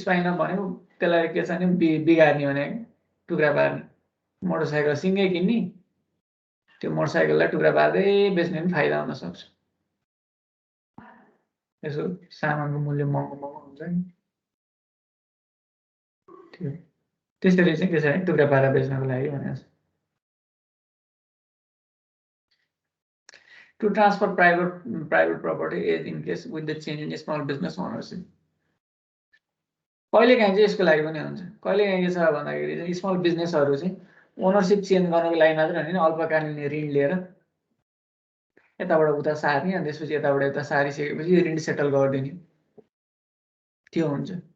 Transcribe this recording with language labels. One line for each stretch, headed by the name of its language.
Nepali: Spine of भनेको त्यसलाई के छ भने बिगार्ने भने टुक्रा पार्ने, मोटरसाइकल सिङ्गै किन्ने, त्यो मोटरसाइकललाई टुक्रा पार्दै बेच्ने पनि फाइदा हुन सक्छ। यसो सामानको मूल्य महँगो हुन्छ नि, त्यो त्यसरी चाहिँ के छ भने टुक्रा पारेर बेच्नको लागि भनेको छ।
English: To transfer private property is in case with the change in small business ownership.
Nepali: कहिलेकाहीँ चाहिँ यसको लागि पनि हुन्छ, कहिलेकाहीँ के छ भन्दाखेरि चाहिँ स्मल बिजनेसहरू चाहिँ ओनरसिप चेन्ज गर्नको लागि मात्र होइन, अल्पकालीन ऋण लिएर यताबाट उता सार्ने अनि त्यसपछि यताबाट यता सारिसकेपछि ऋण सेटल गरिदिने, त्यो हुन्छ।